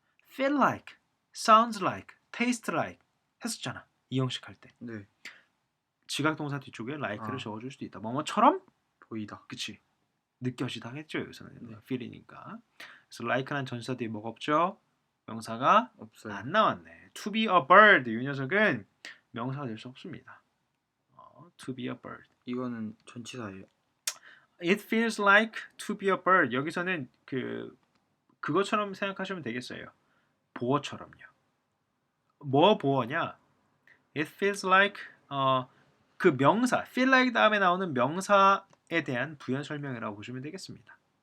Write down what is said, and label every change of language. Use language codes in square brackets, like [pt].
[en] feel like, sounds like, taste like [ko] 했었잖아. 이 형식 할 때. 네. 지각 동사 뒤쪽에 like를 아. 적어줄 수도 있다. 뭐뭐처럼? 보이다. 그치. 느껴지다 했죠. 여기서는 네. feel이니까. 그래서 like라는 전치사 뒤에 뭐가 없죠? 명사가 없어요. 안 나왔네. [en] to be a bird [ko] 이 녀석은 명사가 될 수 없습니다. [en] to be a bird. [ko] 이거는 전치사예요. [en] It feels like to be a bird. [ko] 여기서는 그것처럼 생각하시면 되겠어요. 보어처럼요. 뭐 보어냐? [en] It feels like [ko] 그 명사 feel like 다음에 나오는 명사에 대한 부연 설명이라고 보시면 되겠습니다.